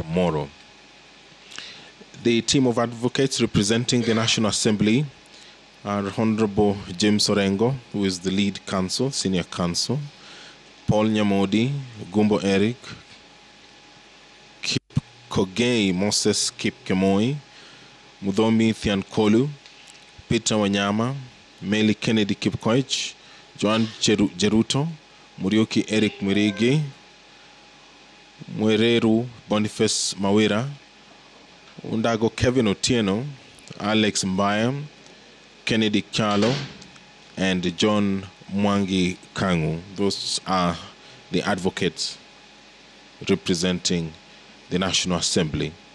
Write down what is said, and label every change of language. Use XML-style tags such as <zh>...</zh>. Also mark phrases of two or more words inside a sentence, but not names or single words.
<en>Moro. The team of advocates representing the National Assembly are Honorable James Orengo, who is the lead counsel, senior counsel, Paul Nyamodi, Gumbo Eric, Kip Kogei Moses Kip Kemoi, Mudhomi Thiankolu, Peter Wanyama, Meli Kennedy Kipkoech, Joan Jeruto, Murioki Eric Mwirigi, Mwereru Boniface Mawira, Undago Kevin Otieno, Alex Mbaya, Kennedy Kyalo, and John Mwangi Kangu. Those are the advocates representing the National Assembly.</en>